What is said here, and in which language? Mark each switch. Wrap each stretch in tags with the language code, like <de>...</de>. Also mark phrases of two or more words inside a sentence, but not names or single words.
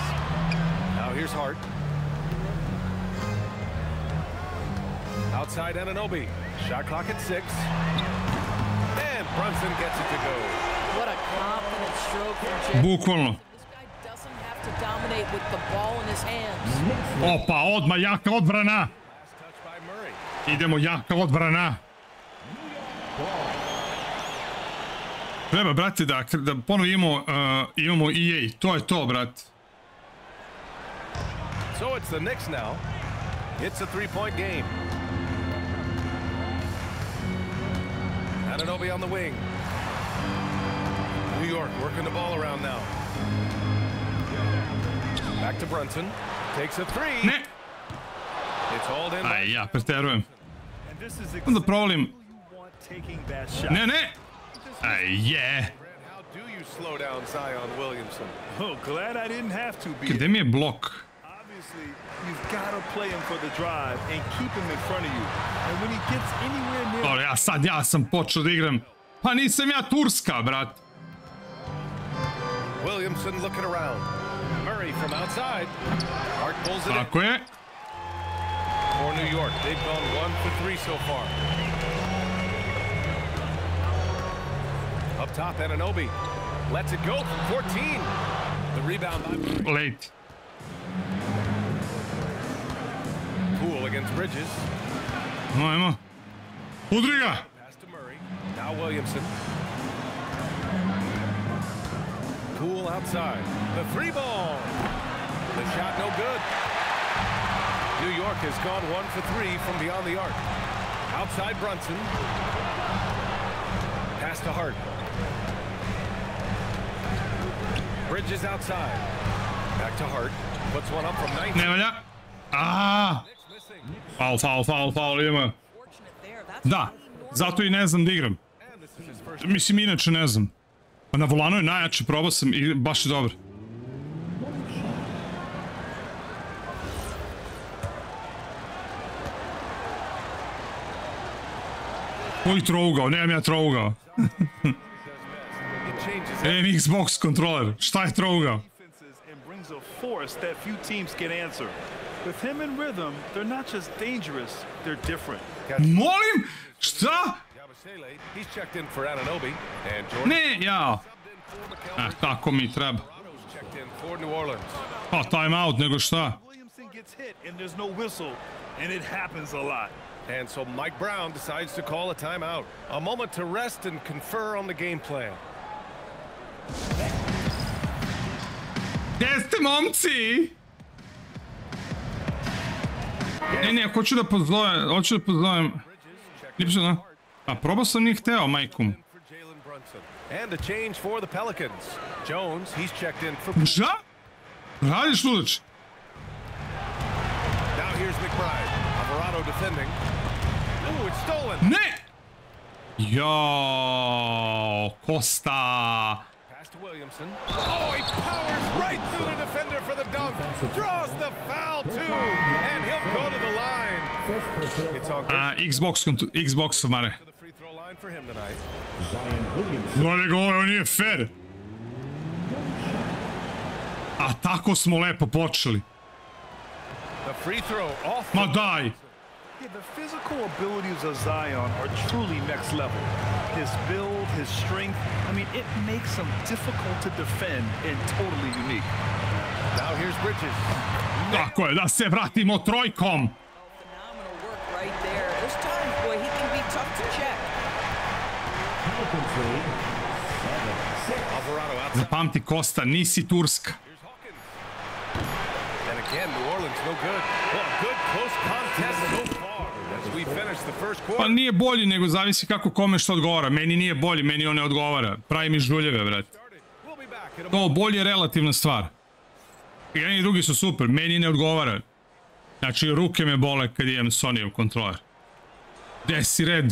<en>Now here's Hart. Outside Anunoby. Shot clock at 6. And Brunson gets it to go. What a confident stroke from Jay.</en> <sr>Bukvalno.</sr> <en>This guy doesn't have to dominate with the ball in his hands.</en> <sr>Opa, odmah jaka odbrana.</sr> <en>Last touch by Murray.</en> <sr>Idemo jaka odbrana. Treba, brate, da ponovo imamo EA. To je to, brate.</sr> <en>So it's the Knicks now. It's a three-point game. Anunoby on the wing. New York working the ball around now. Back to Brunson. Takes a three.</en> <sr>Ne.</sr> <en>It's hauled in.</en> <sr>Aj, ja preterujem. Onda provalim. Ne, ne. Aj, je.</sr> <en>How do you slow down Zion Williamson? Oh, glad I didn't have to be.</en> <sr>Gde mi je blok?</sr> <en>Obviously, you've got to play him for the drive and keep him in front of you. And when he gets anywhere near...</en> <sr>Dobro, ja sam počeo da igram. Pa nisam ja Turska, brat.</sr> <en>Williamson looking around. Murray from outside. Hart pulls it</en> <sr>Tako je.</sr> <en>in. For New York, they've gone 1 for 3 so far. Up top, Anunoby lets it go from 14. The rebound by Late. Poole against Bridges.</en> <sr>Ajmo. Udri ga.</sr> <en>Pass to Murray. Now Williamson. Poole outside. The three ball. The shot no good. New York has gone 1 for 3 from beyond the arc. Outside Brunson. Pass to Hart. Bridges outside. Back to Hart. Puts one up from 19.</en> <sr>Ne valja. Aaaa. Faul, idemo. Da, zato i ne znam da igram. Mislim, inače ne znam. Na volanu je najjače, probao sam i baš je dobro. Koji trougao? Nemam ja trougao. Nemam Xbox kontroler. Šta je trougao?</sr> <en>With him in rhythm, they're not just dangerous, they're different.</en> <sr>Molim? Šta?</sr> <en>He's checked in for Anunoby and Jordan.</en> <sr>Ne, ja. Tako mi treba.</sr> <en>Checked in for New Orleans. Pa, time out,</en> <sr>nego šta?</sr> <en>Williamson gets hit and there's no whistle, and it happens a lot. And so Mike Brown decides to call a timeout. A moment to rest and confer on the game plan.</en> <sr>Gdje ste, momci? Ne, hoću da pozovem. Lijepo da. A probao sam njih hteo, majkom.</sr> <en>And a change for the Pelicans. Jones, he's checked in for...</en> <sr>Šta? Radiš, ludač?</sr> <en>Now here's McBride. Alvarado defending. Ooh, it's stolen.</en> <sr>Ne! Jao, Costa.</sr> <en>Pass to Williamson. Oh, he powers right through the defender for the dunk. Draws the foul too. And he'll go to the line. It's all good.</en> <sr>Xbox, mare.</sr> <en>To the free throw line for him tonight.</en> <sr>Dole go, ovo nije fair. A tako smo lepo počeli.</sr> <en>The free throw off.</en> <sr>Ma daj.</sr> <en>Yeah, the physical abilities of Zion are truly next level. His build, his strength, I mean, it makes him difficult to defend and totally unique. Now here's Bridges.</en> <sr>Tako je, da se vratimo trojkom.</sr> <en>Phenomenal work right there. There's times, boy, he can be tough to check. Alvarado outside.</en> <sr>Zapamti, Costa, nisi Turska.</sr> <en>Here's Hawkins. And Again, New Orleans no good. Well, a good close contest so far as we finish the first quarter.</en> <sr>Pa nije bolji, nego zavisi kako kome što odgovara. Meni nije bolji, meni on ne odgovara. Pravi mi žuljeve, brate. To bolje je relativna stvar. Jedan i drugi su super, meni ne odgovara. Znači, ruke me bole kad imam Sony-ov kontroler. Gde si red?</sr>